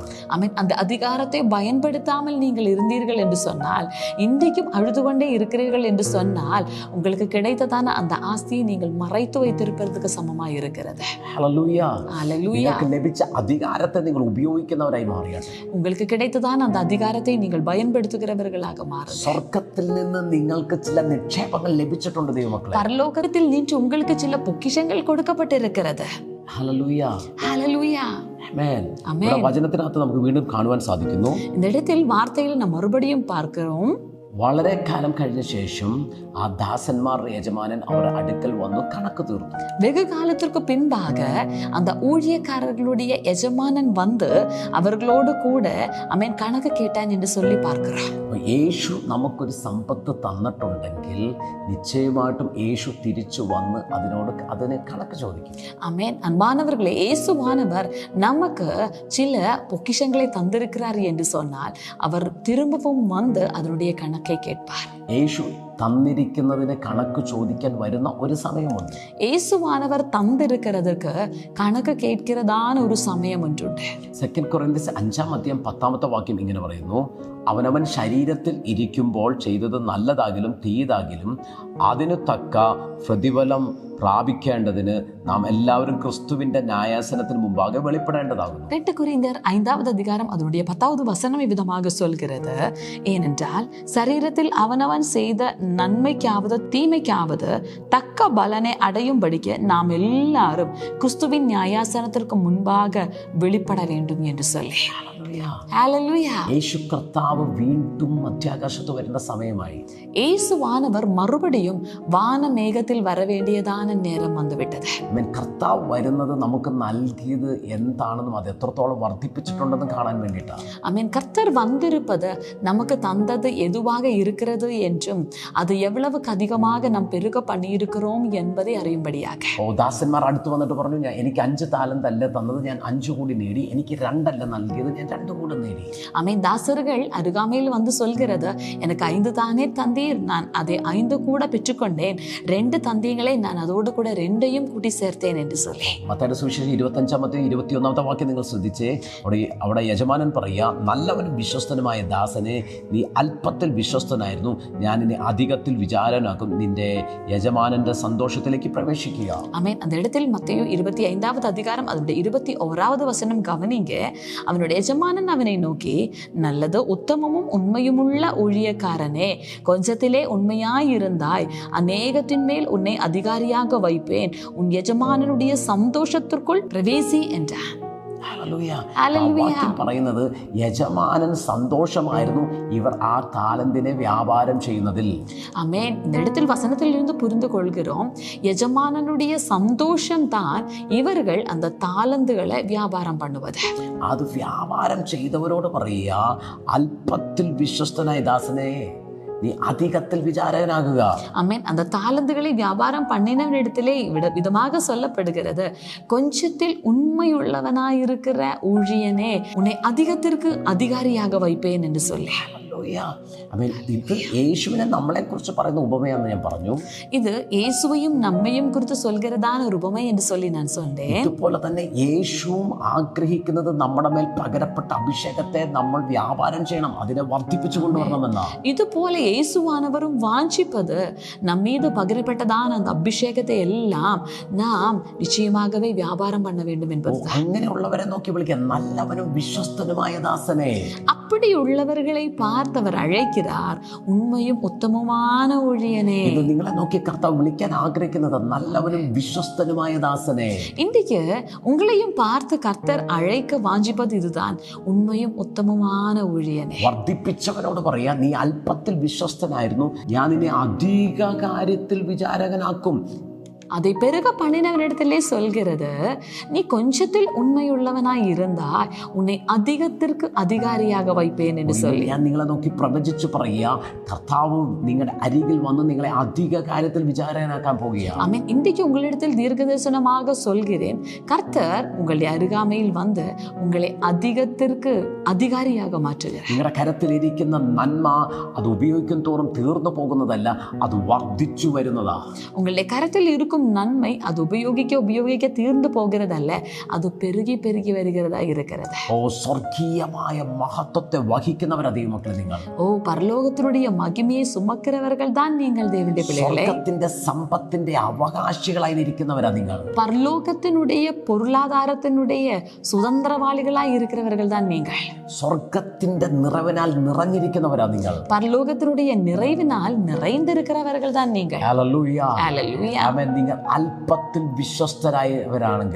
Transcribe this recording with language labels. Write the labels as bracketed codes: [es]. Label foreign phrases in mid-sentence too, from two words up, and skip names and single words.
[ml] ആമേൻ. [ta] அந்த அதிகாரத்தை பயன்படுத்தாமல் நீங்கள் இருந்தீர்கள் என்று சொன்னால், இன்றைக்கும் அழுது கொண்டே இருக்கிறீர்கள் என்று சொன்னால், உங்களுக்கு கிடைத்ததான அந்த ஆஸ்தியை நீங்கள் மறைத்து வைத்திருப்பதற்கு சமமாக இருக்கிறது. [ml] ഹല്ലേലൂയ. [ta] ஹல்லேலூயா. [ml] നിങ്ങൾക്ക് ലഭിച്ച അധികാരത്തെ നിങ്ങൾ ഉപയോഗിക്കുന്നവരായി മാറിയാട്ടെ. [ta] உங்களுக்கு கிடைத்ததான அந்த அதிகாரத்தை நீங்கள் பயன்படுத்துகிறவர்களாக மாறுங்கள். [ml] സ്വർഗ്ഗത്തിൽ നിന്ന് നിങ്ങൾക്ക് ചില നിക്ഷേപങ്ങൾ ലഭിച്ചിട്ടുണ്ട് ദൈവമക്കളെ. [ta] பரலோகத்தில் நின்று உங்களுக்கு சில பொக்கிஷங்கள் கொடுக்கப்பட்டிருக்கிறது. [ml] ഹല്ലേലൂയ. [ta] ஹல்லேலூயா. [ml] ആമേൻ. ആമേൻ. വചനത്തിനകത്ത് നമുക്ക് വീണ്ടും കാണുവാൻ സാധിക്കുന്നു. [ta] இந்த இடத்தில் வார்த்தையில் நாம் மறுபடியும் பார்க்கிறோம். [ml] വളരെ കാലം കഴിഞ്ഞ ശേഷം ആ ദാസന്മാരുടെ യജമാനൻ അവരുടെ അടുക്കൽ വന്നു കണക്ക് തീർത്തു. [ta] வெகு காலத்திற்கு பின்பாக அந்த ஊழியக்காரர்களுடைய எஜமானன் வந்து அவர்களோடு கூட அவன் கணக்கு கேட்டான் என்று சொல்லி பார்க்கிறான். [ml] യേശു നമുക്കൊരു സമ്പത്ത് തന്നിട്ടുണ്ടെങ്കിൽ നിശ്ചയമായിട്ടും യേശു തിരിച്ചു വന്ന് അതിന് കണക്ക് ചോദിക്കും. [ta] ஆமென். அன்பானவர்களே, இயேசுவானவர் நமக்கு சில பொக்கிஷங்களை தந்திருக்கிறார் என்று சொன்னால் அவர் திரும்பவும் வந்து அதனுடைய கணக்கை கேட்பார். [ml] യേശു തന്നിരിക്കുന്നതിന് കണക്ക് ചോദിക്കാൻ വരുന്ന ഒരു സമയമുണ്ട്. [ta] இயேசுவானவர் தந்திருக்கிறதுக்கு கணக்கு கேட்கிறதான ஒரு சமயம் ஒன்றுണ്ട്. [ml] 2 കൊരിന്ത്യർ 5:10 ഇങ്ങനെ പറയുന്നു, അവനവൻ ശരീരത്തിൽ ഇരിക്കുമ്പോൾ ചെയ്തത് നല്ലതാകിലും തീയതാകിലും അതിനു തക്ക പ്രതിഫലം പ്രാപിക്കേണ്ടതിന് നാം എല്ലാവരും ക്രിസ്തുവിന്റെ ന്യായാസനത്തിന് മുമ്പാകെ വെളിപ്പെടേണ്ടതാകുന്നു. [ta] 2 கொரிந்தியர் 5வது அதிகாரம் அதனுடைய 10வது வசனம் இவ்விதமாக சொல்கிறது, ஏனென்றால் சரீரத்தில் அவனவன் செய்த நன்மைக்காவது தீமைக்காவது தக்க பலனை அடையும்படிக்கு நாம் எல்லாரும் கிறிஸ்துவின் நியாயாசனத்திற்கு முன்பாக வெளிப்பட வேண்டும் என்று சொல்லி. ஹல்லேலூயா. [ml] യേശു കർത്താവ് വീണ്ടും മധ്യാകാശത്ത് വരുന്ന സമയമായി. [ta] இயேசுவானவர் மறுபடியும் வானமேகத்தில் வர வேண்டியதான நேரம் வந்துவிட்டது. [ml] കർത്താവ് വരുന്നത് നമുക്ക് നൽകിയത് എന്താണെന്നും അത് എത്രത്തോളം വർദ്ധിപ്പിച്ചിട്ടുണ്ടെന്നും കാണാൻ വേണ്ടിയിട്ടാണ്. [ta] ஆமென். கர்த்தர் வந்திருப்பது நமக்கு தந்தது எதுவாக இருக்கிறது என்றும் அது எவ்வளவுக்கு அதிகமாக நாம் பெருக பண்ணியிருக்கிறோம் என்பதை அறியும்படியாக. [ml] ദാസന്മാർ അടുത്ത് വന്നിട്ട് പറഞ്ഞു, എനിക്ക് 5 താലന്ത് അല്ല തന്നത്, ഞാൻ 5 കൂടി നേടി. എനിക്ക് 2 അല്ല നൽകിയത്, ഞാൻ 2 കൂടി നേടി. [ta] ஆமென். தாசர்கள் அருகாமையில் வந்து சொல்கிறது, எனக்கு 5 தானே தந்தீர், நான் அதை 5 கூட பெற்றுக்கொண்டேன், 2 தந்தீங்களே, நான் அதோடு கூட 2உம் கூட்டி சேர்த்தேன் என்று சொல்லி. [ml] മത്തായിയുടെ സുവിശേഷം 25:21 നിങ്ങൾ ശ്രദ്ധിച്ചേ. അവിടെ യജമാനൻ പറയുക, നല്ലവനും വിശ്വസ്തനുമായ ദാസനെ, നീ അല്പത്തിൽ വിശ്വസ്തനായിരുന്നു, ഞാൻ ഇനി അധികത്തിൽ വിചാരനാക്കും, നിന്റെ യജമാനന്റെ സന്തോഷത്തിലേക്ക് പ്രവേശിക്കുക. [ta] ஆமென். அந்த இடத்தில் மத்தேயு 25வது அதிகாரம் அதனுடைய 21வது வசனம் கவனிங்க. அவனுடைய எஜமானன் அவனை நோக்கி, நல்லது உத்தமமும் உண்மையுமுள்ள ஊழியக்காரனே, கொஞ்சத்திலே உண்மையாயிருந்தாய், அநேகத்தின் மேல் உன்னை அதிகாரியாக வைப்பேன், உன் எஜமானனுடைய சந்தோஷத்திற்குள் பிரவேசி என்றான். [ml] പറയുന്നത് യജമാനൻ സന്തോഷമായിരുന്നു ഇവർ ആ താലന്തിനെ വ്യാപാരം ചെയ്യുന്നതിൽ. [ta] ஆமென். இந்த இடத்தில் வசனத்தில் இருந்து புரிந்து கொள்கிறோம், எஜமானனுடைய சந்தோஷம் தான் இவர்கள் அந்த தாளந்துகளை வியாபாரம் பண்ணுவது. [ml] അത് വ്യാപാരം ചെയ്തവരോട് പറയുക, അല്പത്തിൽ വിശ്വസ്തനായ ദാസനെ, നീ അധികത്തിൽ വിചാരകനാകുക. [ta] ஆமென். அந்த தாளந்துகளை வியாபாரம் பண்ணினவனிடத்திலே விதமாக சொல்லப்படுகிறது, கொஞ்சத்தில் உண்மையுள்ளவனாயிருக்கிற ஊழியனே, உன்னை அதிகத்திற்கு அதிகாரியாக வைப்பேன் என்று சொல்லி. [ml] ഇത് യേശുവിനെ നമ്മളെ കുറിച്ച് പറയുന്ന ഉപമയാണെന്ന് ഞാൻ പറഞ്ഞു. ഇത് യേശുവയും നമ്മയും കുറിച്ച് சொல்கிறதான ഒരു ഉപമ എന്ന് சொல்லி ഞാൻ சொன்னேன். ഇതുപോലെ തന്നെ യേശുവും ആഗ്രഹിക്കുന്നത് നമ്മുടെ മേൽ പകരപ്പെട്ട അഭിഷേകത്തെ നമ്മൾ വ്യാപാരം ചെയ്യണം, അതിനെ വർദ്ധിപ്പിച്ചു കൊണ്ടുവരണമെന്നാ. [ta] இதுபோல இயேசுவானவரும் வாஞ்சிப்பது നമ്മീது பகிரப்பட்டதான அந்த அபிஷேகத்தை எல்லாம் நாம் நிச்சயமாகவே வியாபாரம் பண்ண வேண்டும் என்பது. [ml] അങ്ങനെയുള്ളവരെ നോക്കി വിളിക്കാൻ, നല്ലവനും വിശ്വസ്തനുമായ ദാസനെ. [ta] அப்படியுள்ளவர்களை பார்த்தவர் அழைக்கிறார் உண்மையும் உத்தமமான ஊழியனே. [ml] ഇത് നിങ്ങളെ നോക്കി കർത്താവ് വിളിക്കാൻ ആഗ്രഹിക്കുന്നത് നല്ലവനും വിശ്വസ്തനുമായ ദാസനെ. [ta] இன்றைக்கு உங்களையும் பார்த்து கர்த்தர் அழைக்க வாஞ்சிப்பது இதுதான், உண்மையும் உத்தமமான ஊழியனே. [ml] വർദ്ധിപ്പിച്ചവനോട് പറയാ, നീ അല്പത്തിൽ വിശ്വസ്തനായിരുന്നു, ഞാൻ നിന്നെ അധിക കാര്യത്തിൽ വിചാരകനാക്കും. [ta] அதை பெருக பண்ணினவனிடத்திலே சொல்கிறது, நீ கொஞ்சத்தில் உண்மையுள்ளவனாய் இருந்தால் உன்னை அதிகத்திற்கு அதிகாரியாக வைப்பேன் என்று சொல்லி. [ml] ഞാൻ നിങ്ങളെ നോക്കി പ്രവചിച്ചു പറയുക, കർത്താവ് നിങ്ങളുടെ അരികിൽ വന്ന് നിങ്ങളെ അധിക കാര്യത്തിൽ വിചാരകനാക്കാൻ പോകുക. [ta] ஆமென். இன்றைக்கு உங்களிடத்தில் தீர்க்கதரிசனமாக சொல்கிறேன், கர்த்தர் உங்களுடைய அருகாமையில் வந்து உங்களை அதிகத்திற்கு அதிகாரியாக மாற்றுகிறார். [ml] നിങ്ങളുടെ കരത്തിലിരിക്കുന്ന നന്മ അത് ഉപയോഗിക്കും തോറും തീർന്നു പോകുന്നതല്ല, അത് വർദ്ധിച്ചു വരുന്നതാ. [ta] உங்களுடைய கரத்தில் இருக்கும் நன்மை அது உபயோகிக்க தீர்ந்து போகிறதல்ல, அது பெருகி பெருகி வருகிறதா இருக்கிறது. [ml] ഓ സ്വർഗീയമായ മഹത്വത്തെ വഹിക്കുന്നവരാ ദൈവമക്കളെ നിങ്ങൾ. [ta] ஓ பரலோகத்தினுடைய மகிமையை சுமக்கிறவர்கள் தான் நீங்கள் தேவனுடைய பிள்ளைகளே. [ml] സ്വർഗത്തിന്റെ സമ്പത്തിന്റെ അവകാശികളായി ഇരിക്കുന്നവരാ നിങ്ങൾ. [ta] பரலோகத்தினுடைய பொருளாதாரத்தினுடைய சுதந்திரவாளிகளாய் இருக்கிறவர்கள் தான் நீங்கள். [ml] സ്വർഗത്തിന്റെ നിറവിനാൽ നിറഞ്ഞിരിക്കുന്നവരാ നിങ്ങൾ. [ta] பரலோகத்தினுடைய நிறைவினால் நிறைந்திருக்கிறவர்கள் தான் நீங்கள். [ml] ഹല്ലേലൂയ. [ta] ஹல்லேலூயா. [ml] ആമേൻ. നിങ്ങൾ അല്പത്തിൽ വിശ്വസ്തരായവരാണെങ്കിൽ,